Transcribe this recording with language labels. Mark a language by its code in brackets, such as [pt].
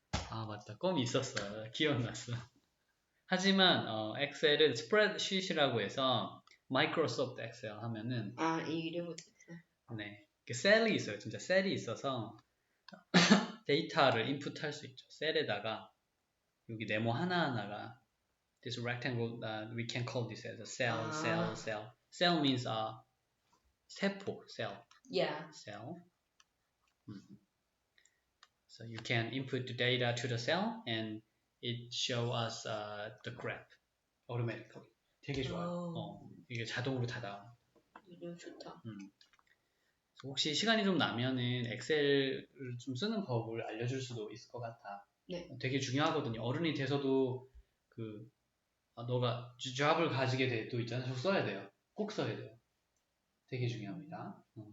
[ko] 맞다. 껌이 있었어요. 기억났어. 하지만 엑셀은 스프레드시트라고 해서 마이크로소프트 엑셀 하면은 이 이름은 네, 셀이 있어요. 진짜 셀이 있어서 데이터를 인풋할 수 있죠. 셀에다가 여기 네모 하나하나가 [en] this rectangle we can call this as a cell. Cell means [ko] 세포, [en] cell. Yeah. Cell. So you can input the data to the cell and it show us the graph automatically. [ko] 되게 좋아요. 이게 자동으로 다 나와. 이름 좋다. 혹시 시간이 좀 나면은 엑셀을 좀 쓰는 법을 알려줄 수도 있을 것 같아. 네. 되게 중요하거든요. 어른이 돼서도 너가 잡을 가지게 돼도 있잖아. 저 써야 돼요. 꼭 써야 돼요. 되게 중요합니다.